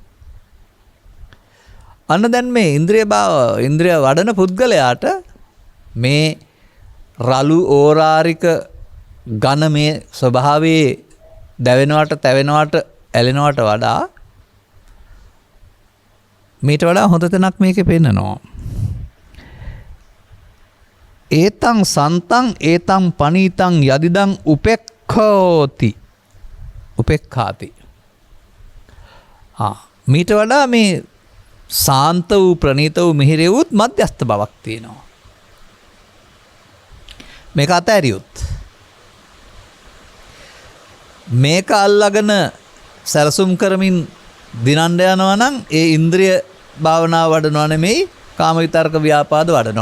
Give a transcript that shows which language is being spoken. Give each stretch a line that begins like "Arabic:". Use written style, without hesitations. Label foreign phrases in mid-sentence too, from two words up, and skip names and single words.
Sinhala: අන්න දැන් මේ ඉන්ද්‍රිය වඩන පුද්ගලයාට මේ රළු ඕරාරික ඝන මේ ස්වභාවයේ දැවෙනවට, තැවෙනවට, ඇලෙනවට වඩා මීට වඩා හොඳ තැනක් මේකේ පෙන්නනවා.
Pali: ඒතං සන්තං ඒතං පනීතං යදිදං උපෙක්ඛෝති. උපෙක්ඛාති.
Sinhala: මීට වඩා මේ සාන්ත වූ, ප්‍රණීත වූ, මිහිරි වූ මධ්‍යස්ථ බවක් තියෙනවා. මේක අතෑරියොත් මේක අල්ලගෙන සැලසුම් කරමින් දිනන්න යනවා නම් ඒ ඉන්ද්‍රිය භාවනාව වඩනවා නෙමෙයි, කාම විතර්ක ව්‍යාපාද වඩනවා.